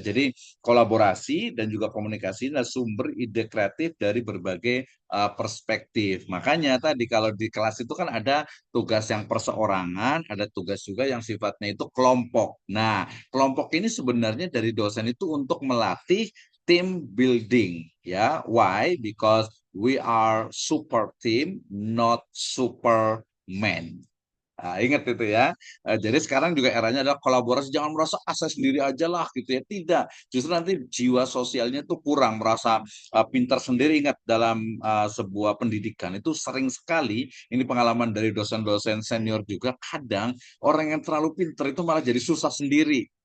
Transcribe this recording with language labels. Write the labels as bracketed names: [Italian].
[Indonesian] Jadi kolaborasi dan juga komunikasi adalah sumber ide kreatif dari berbagai perspektif. Makanya tadi kalau di kelas itu kan ada tugas yang perseorangan, ada tugas juga yang sifatnya itu kelompok. Nah, kelompok ini sebenarnya dari dosen itu untuk melatih team building ya. [English] Why? Because we are super team, not superman. [Indonesian] Nah, ingat itu ya. Jadi sekarang juga eranya adalah kolaborasi. Jangan merasa saya sendiri aja lah gitu ya. Tidak. Justru nanti jiwa sosialnya itu kurang. Merasa pintar sendiri. Ingat dalam sebuah pendidikan itu sering sekali, ini pengalaman dari dosen-dosen senior juga, kadang orang yang terlalu pintar itu malah jadi susah sendiri.